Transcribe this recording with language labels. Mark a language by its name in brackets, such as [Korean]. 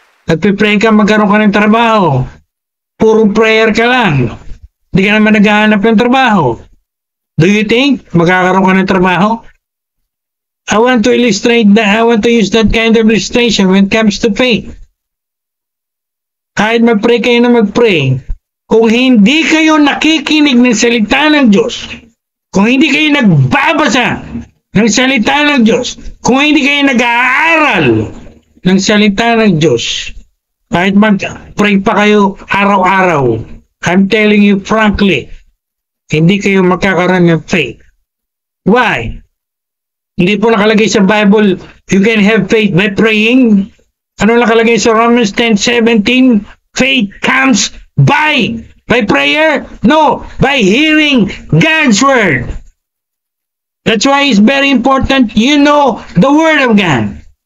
[Filipino] Nagpipray ka, magkaroon ka ng trabaho. Puro prayer ka lang. Hindi ka naman naghahanap ng trabaho. [English] Do you think [Filipino] magkakaroon ka ng trabaho? [English] I want to illustrate that. I want to use that kind of illustration when it comes to faith. [Filipino] Kahit mag-pray kayo na mag-pray, kung hindi kayo nakikinig ng salita ng Diyos, kung hindi kayo nagbabasa ng salita ng Diyos, kung hindi kayo nag-aaral ng salita ng Diyos, kahit mag-pray pa kayo araw-araw, [English] I'm telling you frankly, [Filipino] hindi kayo magkakaroon ng faith. [English] Why? [Filipino] Hindi po nakalagay sa [English] Bible, you can have faith by praying. [Filipino] Ano nakalagay sa [English] Romans 10:17? Faith comes by prayer? No, by hearing God's Word. That's why it's very important you know the Word of God.